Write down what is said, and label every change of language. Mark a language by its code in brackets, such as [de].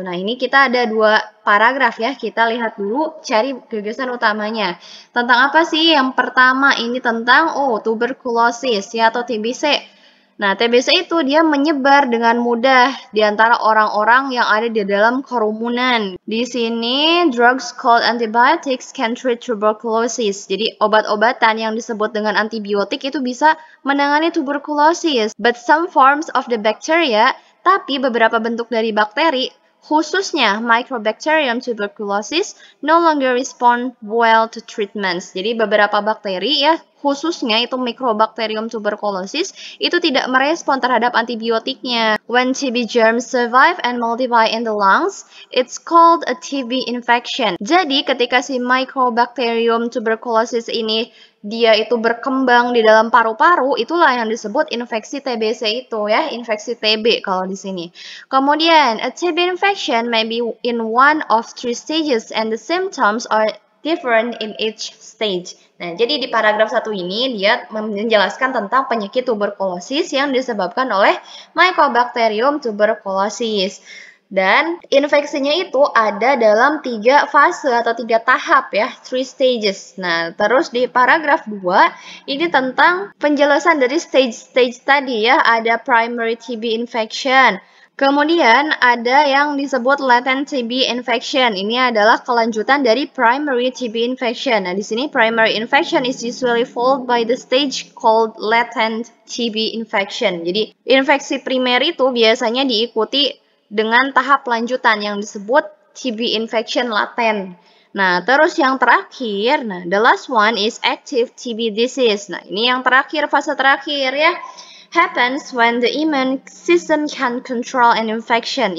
[id] Nah, ini kita ada dua paragraf ya. Kita lihat dulu, cari gagasan utamanya. Tentang apa sih? Yang pertama ini tentang tuberkulosis ya, atau TBC. Nah, TBC itu dia menyebar dengan mudah di antara orang-orang yang ada di dalam kerumunan. Di sini, [en] drugs called antibiotics can treat tuberculosis. [id] Jadi, obat-obatan yang disebut dengan antibiotik itu bisa menangani tuberkulosis. [en] But some forms of the bacteria, [id] tapi beberapa bentuk dari bakteri, khususnya [en] Mycobacterium tuberculosis, no longer respond well to treatments. [id] Jadi, beberapa bakteri ya, khususnya itu Mycobacterium tuberculosis, itu tidak merespon terhadap antibiotiknya. [en] When TB germs survive and multiply in the lungs, it's called a TB infection. [id] Jadi ketika si Mycobacterium tuberculosis ini dia itu berkembang di dalam paru-paru, itulah yang disebut infeksi TBC itu ya, infeksi TB kalau di sini. Kemudian, [en] a TB infection may be in one of 3 stages and the symptoms are different in each stage. [id] Nah, jadi di paragraf 1 ini dia menjelaskan tentang penyakit tuberkulosis yang disebabkan oleh Mycobacterium tuberculosis. Dan infeksinya itu ada dalam 3 fase atau 3 tahap ya, 3 stages. Nah, terus di paragraf 2 ini tentang penjelasan dari stage-stage tadi ya, ada primary TB infection. Kemudian ada yang disebut latent TB infection. Ini adalah kelanjutan dari primary TB infection. Nah, di sini [en] primary infection is usually followed by the stage called latent TB infection. [id] Jadi, infeksi primer itu biasanya diikuti dengan tahap lanjutan yang disebut TB infection laten. Nah, terus yang terakhir, [en] the last one is active TB disease. [id] Nah, ini yang terakhir, fase terakhir ya. [en] Happens when the immune system can control an infection.